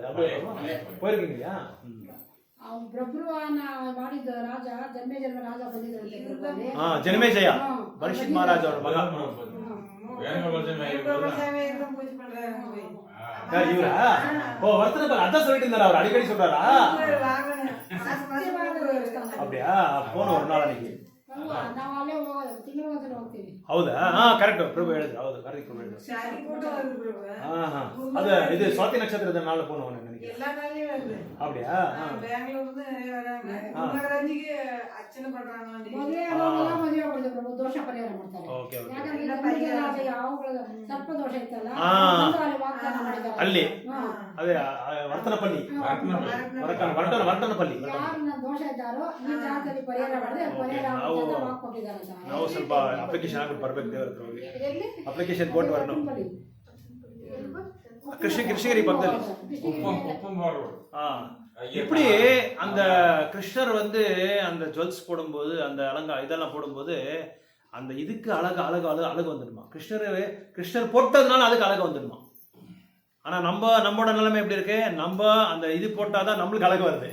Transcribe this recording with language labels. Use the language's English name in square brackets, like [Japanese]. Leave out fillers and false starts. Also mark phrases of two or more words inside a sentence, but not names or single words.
[Tamil] அப்படியே போயிருக்கீங்க இல்லையா? ஜனமேஜயா பரிஷித் மகாராஜ் அவர் மகா. இவரா? ஓ, வர்த்தனப்பள்ளி அதான் சொல்லிட்டு இருந்தாரு, அவர் அடிக்கடி சொல்றாரா? அப்படியா? போன ஒரு நாள் அன்னைக்கு. [Kannada] ಹೌದಾ? ಕರೆಕ್ಟ್ ಪ್ರಭು ಹೇಳಿದ್ರು. ಹೌದು, ಕರೆಕ್ಟ್ ಪ್ರಭು ಹೇಳಿದ್ರು. [Tamil] அது இது சுவாதி நட்சத்திரத்தை நாள்ல போனோம் நினைக்கிறேன். எல்லா நாளையும் வருது. அப்படியா? பெங்களூர்ல இருந்து நிறைய வராங்க. மகாராஜிக்கு அர்ச்சனை பண்றாங்க. [Kannada] ದೋಷ ಪರಿಹಾರ ಮಾಡ್ತಾರೆ. ಓಕೆ ಓಕೆ. ಯಾಕಂದ್ರೆ ಯಾವಾಗಲೂ ಸರ್ಪ ದೋಷ ಇತ್ತಲ್ಲ, ಅಲ್ಲಿ ಅದೇ ವರ್ತನಪಲ್ಲಿ, ವರ್ತನಪಲ್ಲಿ ಯಾರನ್ನ ದೋಷ ಇದ್ದಾರೋ ಈ ಜಾಗದಲ್ಲಿ ಪರಿಹಾರ ಮಾಡಿದ್ರೆ ಪರಿಹಾರ ವಾಕ್ ಕೊಟ್ಟಿದ್ದಾರೆ. ನಾವು ಸ್ವಲ್ಪ ಅಪ್ಲಿಕೇಶನ್ ಹಾಕಿ ಬರ್ಬೇಕು ದೇವರ ಹತ್ರ ಹೋಗಿ, ಅಪ್ಲಿಕೇಶನ್ ಕೊಟ್ಟು ಬರೋಣ. [Tamil] கிருஷ்ணகிரி பக்கத்தில் இப்படி அந்த கிருஷ்ணர் வந்து அந்த ஜுவல்ஸ் போடும்போது, அந்த இதெல்லாம் போடும்போது அந்த இதுக்கு அழகு வந்துடுமா. கிருஷ்ணர் போட்டதுனால அதுக்கு அழகு வந்துடுமா. ஆனா நம்மளோட நிலைமை எப்படி இருக்கு, நம்ம அந்த இது போட்டாதான் நம்மளுக்கு அழகு வருது.